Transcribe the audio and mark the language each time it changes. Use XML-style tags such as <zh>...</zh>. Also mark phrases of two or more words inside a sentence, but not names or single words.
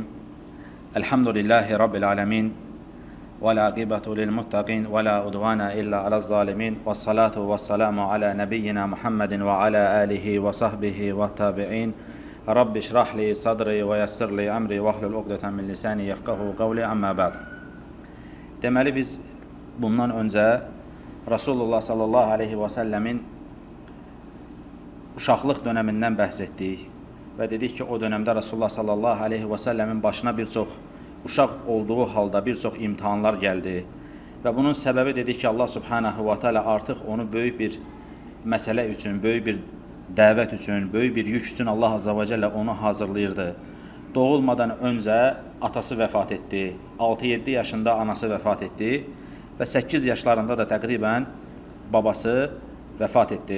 <ar>الحمد لله رب العالمين. والعاقبة للمتقين ولا عدوان إلا على الظالمين. والصلاة والسلام على نبينا محمد وعلى آله وصحبه والتابعين. رب اشرح لي صدري ويسر لي أمري واحلل عقدة من لساني يفقهوا قولي أما بعد.</ar> <az>Deməli biz bundan öncə Rasulullah</az> <ar>صلى الله عليه وسلم</ar> <az>uşaqlıq dönəmindən bəhs etdik və dedik ki, o dönəmdə Rasulullah</az> <ar>صلى الله عليه وسلم</ar> <az>başına bir çox uşaq olduğu halda bir çox imtihanlar gəldi və bunun səbəbi dedik ki,</az> <ar>الله سبحانه وتعالى</ar> <az>artıq onu böyük bir məsələ üçün, böyük bir dəvət üçün, böyük bir yük üçün</az> <ar>الله عز وجل</ar> <az>onu hazırlayırdı. Doğulmadan öncə atası vəfat etdi, 6-7 yaşında anası vəfat etdi və 8 yaşlarında da təqribən babası vəfat etdi.</az>